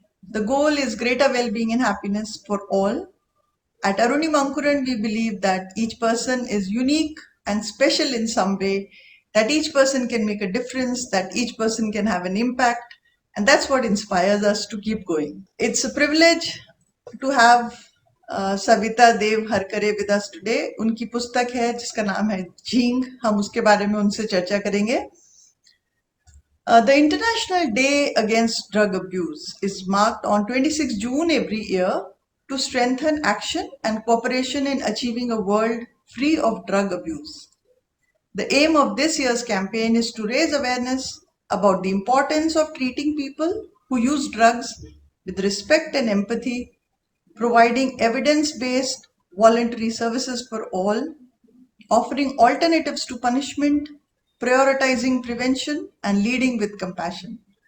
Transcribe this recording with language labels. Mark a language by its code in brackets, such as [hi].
[en] The goal is greater well-being and happiness for all. At Aruni Mankuran, we believe that each person is unique and special in some way, that each person can make a difference, that each person can have an impact, and that's what inspires us to keep going. It's a privilege to have Savita Dev Harkare with us today. [hi] उनकी पुस्तक है जिसका नाम है झींग। हम उसके बारे में उनसे चर्चा करेंगे। [en] The International Day Against Drug Abuse is marked on 26 June every year to strengthen action and cooperation in achieving a world free of drug abuse. The aim of this year's campaign is to raise awareness about the importance of treating people who use drugs with respect and empathy, providing evidence-based voluntary services for all, offering alternatives to punishment, prioritizing prevention, and leading with compassion.